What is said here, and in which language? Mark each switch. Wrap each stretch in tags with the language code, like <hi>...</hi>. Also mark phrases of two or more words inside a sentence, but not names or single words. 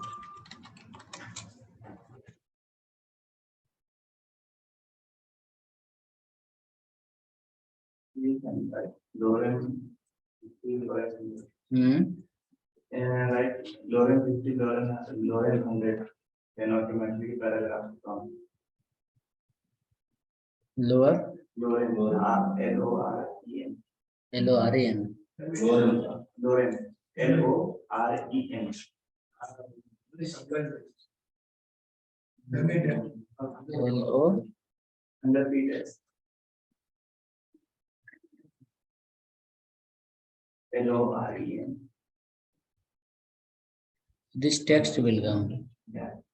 <en>You can write Lorem and write Lorem 50, Lorem 100, then automatically paragraph from Lower. Lorem, L-O-R-E-M. L-O-R-E-N. Lorem, L-O-R-E-M. L-O. Under Peters. Lorem. This text will come. Yeah.</en>